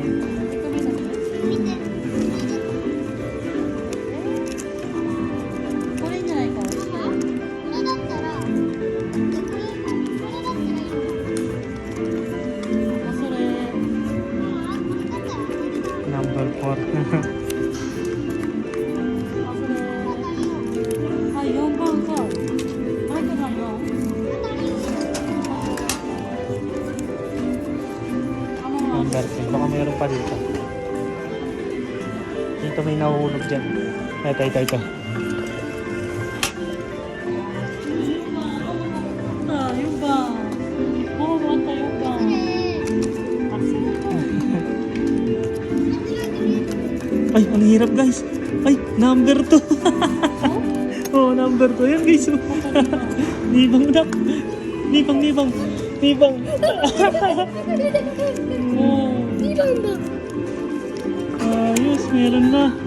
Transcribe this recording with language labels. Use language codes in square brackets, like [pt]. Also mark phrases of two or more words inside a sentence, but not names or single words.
[tl] Kamay na. Kunin niya na ikaw. Masure. Number 4. [ja] Ay, 4 番か。入ってないよ。 [tl] Number 10. Baka mayroon pa dito. Dito may nahulog dyan. Ito. [ja] Ah, 4番。もう終わった4番。あ、そう。 [tl] Ay, ang hirap guys. Ay, number 2. Oh, number 2. Ayan guys. Nibang na. Nibang. Oh. Ayos, meron na.